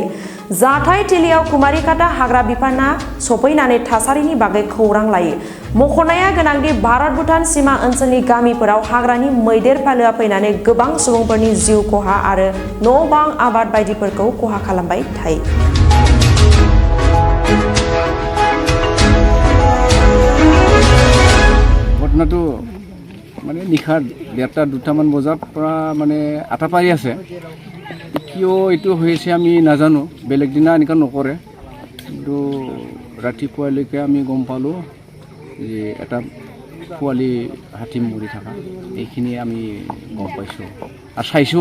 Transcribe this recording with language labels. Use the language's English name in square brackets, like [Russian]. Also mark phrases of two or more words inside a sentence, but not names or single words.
[Bodo] जाथाय थिलियाव खुमारिकाटा हाग्रा बिफाना सफैनानै थासारिनि बागै खौरां लायो। मख'नाया गोनांदि भारत-भुटान सीमा ओनसोलनि गामिफोराव हाग्रानि मैदेर फालोआ फैनानै गोबां सुबुंफोरनि जिउ खहा आरो न'-बां आबाद बायदिफोरखौ खहा खालामबाय थायो। [Assamese] ঘটনাটো মানে নিশা 1:30-2টামান বজাৰ পৰা মানে আটাপাৰি আছে। কিয় এইটো হৈছে আমি নাজানো, বেলেগ দিনা এনেকুৱা নকৰে, কিন্তু ৰাতিপুৱালৈকে আমি গম পালোঁ যে এটা পোৱালি হাতী মৰি থকা, এইখিনি আমি গম পাইছোঁ আৰু চাইছোঁ।